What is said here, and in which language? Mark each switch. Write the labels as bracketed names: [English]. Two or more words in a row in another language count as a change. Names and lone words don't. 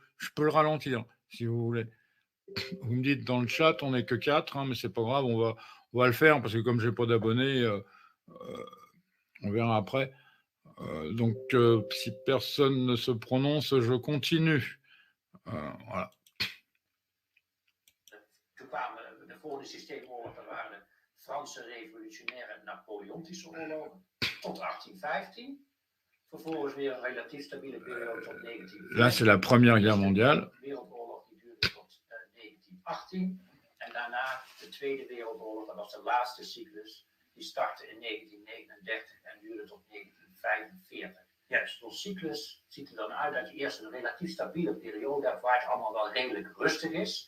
[French] Je peux le ralentir, si vous voulez. Vous me dites dans le chat, on n'est que 4, hein, mais c'est pas grave, on va le faire, parce que comme j'ai pas d'abonnés, on verra après. Donc, si personne ne se prononce, je continue. Voilà. [Dutch] Toen kwamen de volgende systeemoorlogen, waren de Franse revolutionaire en Napoleontische oorlogen tot 1815. Vervolgens weer een relatief stabiele periode tot 1914. [French] Là, c'est la Première Guerre mondiale. [Dutch] De Wereldoorlog die duurde tot 1918. En daarna de Tweede Wereldoorlog, dat was de laatste cyclus. Die startte in 1939 en duurde tot 1945. Juist, zo'n cyclus ziet er dan uit dat je eerst een relatief stabiele periode hebt waar het allemaal wel redelijk rustig is.